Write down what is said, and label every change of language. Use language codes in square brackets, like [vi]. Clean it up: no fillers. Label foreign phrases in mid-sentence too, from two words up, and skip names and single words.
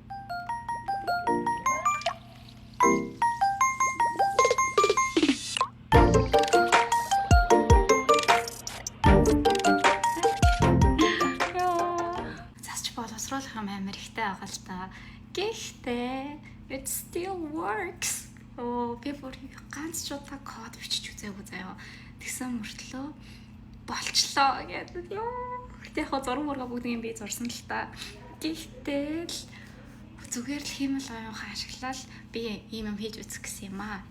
[mn] Засч боловсруулах юм амар ихтэй байгаа л та. Гэхдээ [en] it still works. [mn] Би бүр ганц ч удаа код бичиж үзээгүй заяа. Тэгсэн мөртлөө болчлоо гэдэг. Гэтэ яг зураг мурга бүгдийг би зурсан л та. Гэхдээ л зүгээр л хиймэл оюун ухаан ашиглаад би ийм юм хийж үзэх гэсэн юм аа.